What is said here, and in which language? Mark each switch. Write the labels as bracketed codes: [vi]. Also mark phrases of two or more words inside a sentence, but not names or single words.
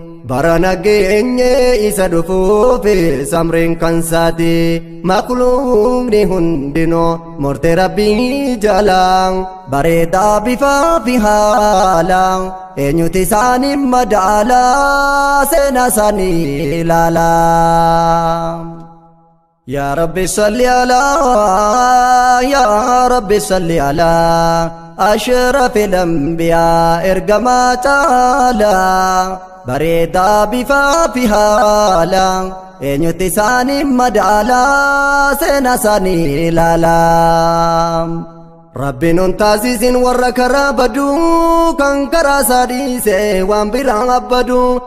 [om] Bara nageenye isa dhufuuf samriin kan isaati. Makluumni hundinuu murtee Rabbii jala. Bareedaa bifaa fi haala, eenyuti isaanii madaala, seena isaanii ilaala. [ar] يا رب صل على، يا رب صل على أشرف الأنبياء إرجما تعالى. [om] Bareedaa bifaa fi haala, eenyuti isaanii madaala, seena isaanii ilaala. Rabbi nun taasisin warra karaa baduu, kan karaa isaa dhiise waan biraa abbadu.